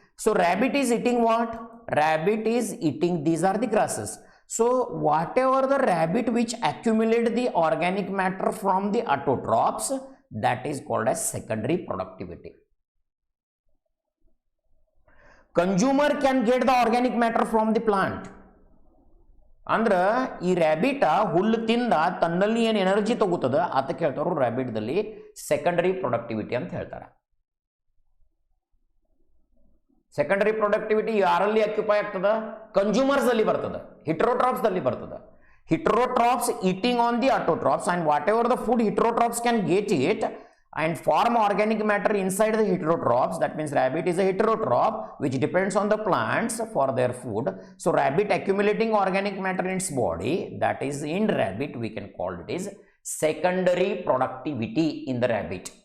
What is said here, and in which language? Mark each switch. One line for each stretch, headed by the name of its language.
English: So rabbit is eating what? Rabbit is eating, these are the grasses. So whatever the rabbit which accumulate the organic matter from the autotrophs, that is called as secondary productivity. Consumer can get the organic matter from the plant.
Kannada: ಅಂದ್ರೆ ಈ rabbit ಹುಲ್ಲು ತಿಂದ ತನ್ನಲ್ಲಿ ಏನು energy ತಗೋತದ ಅದಕ್ಕೆ ಹೇಳ್ತಾರು ರ್ಯಾಬಿಟ್ದಲ್ಲಿ secondary productivity ಅಂತ ಹೇಳ್ತಾರೆ. Secondary productivity ಯಾರಲ್ಲಿ ಆಕ್ಯುಪೈ ಆಗ್ತದ? ಕನ್ಸ್ಯೂಮರ್ಸ್ ಅಲ್ಲಿ ಬರ್ತದ, ಹಿಟ್ರೋಟ್ರಾಪ್ಸ್ ದಲ್ಲಿ ಬರ್ತದ.
English: Heterotrophs eating on the autotrophs, and whatever the food heterotrophs can get it and form organic matter inside the heterotrophs. That means rabbit is a heterotroph which depends on the plants for their food. So rabbit accumulating organic matter in its body, that is in rabbit we can call it is secondary productivity in the rabbit.